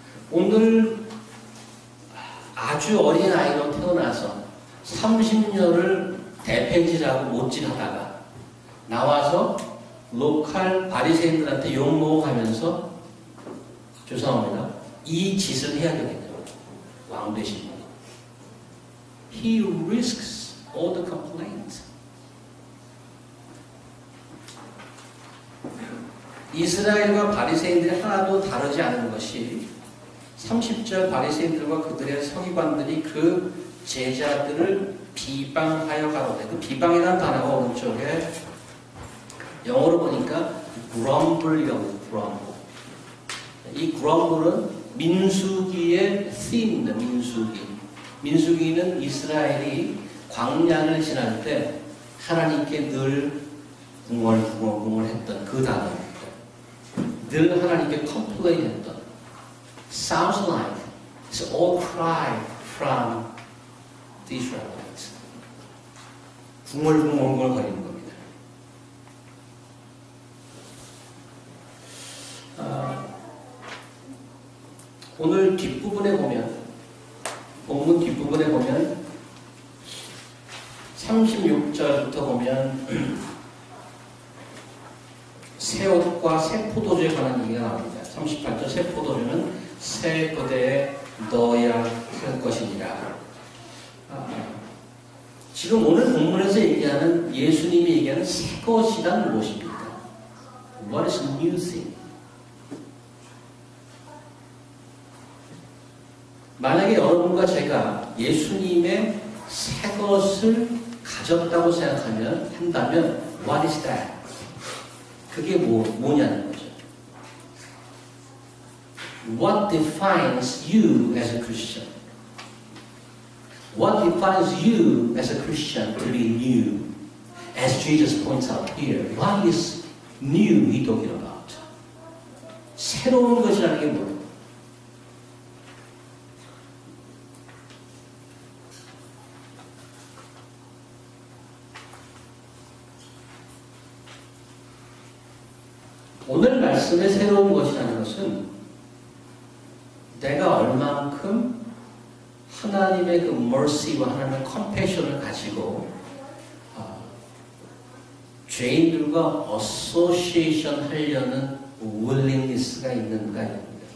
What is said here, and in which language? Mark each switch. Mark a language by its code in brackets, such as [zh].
[ko] 오늘 아주 어린 아이로 태어나서 30년을 대팽질하고 못질하다가 나와서 로컬 바리새인들한테 욕먹어가면서 죄송합니다. 이 짓을 해야 되겠네요. 왕 되신 분. [en] He risks all the complaints. [ko] 이스라엘과 바리새인들이 하나도 다르지 않은 것이 30절 바리새인들과 그들의 서기관들이 그 제자들을 비방하여 가로되 그 비방이라는 단어가 오른쪽에 영어로 보니까 grumble이라고 grumble. 이 grumble은 민수기의 theme입니다. 민수기는 이스라엘이 광야를 지날 때 하나님께 늘 궁얼궁얼했던 그 단어입니다. 늘 하나님께 complain했던 [en] sounds like it's all cry from the Israelites. [ko] 궁얼궁얼 거리는 겁니다. 오늘 뒷부분에 보면 본문 뒷부분에 보면 36절부터 보면 새 옷과 새 포도주에 관한 얘기가 나옵니다. 38절 새 포도주는 새 그대에 넣어야 할 것이니라. 지금 오늘 본문에서 얘기하는 예수님이 얘기하는 새 것이란 무엇입니까? [en] What is new thing? [ko] 만약에 여러분과 제가 예수님의 새 것을 가졌다고 한다면 [en] what is that? [ko] 그게 뭐냐는 거죠. [en] What defines you as a Christian? What defines you as a Christian to be new? As Jesus points out here, what is new he talking about? [ko] 새로운 것이라는 게 뭐예요? 오늘 말씀의 새로운 것이라는 것은 내가 얼만큼 하나님의 그 mercy와 하나님의 compassion을 가지고 죄인들과 association 하려는 willingness가 있는가 입니다.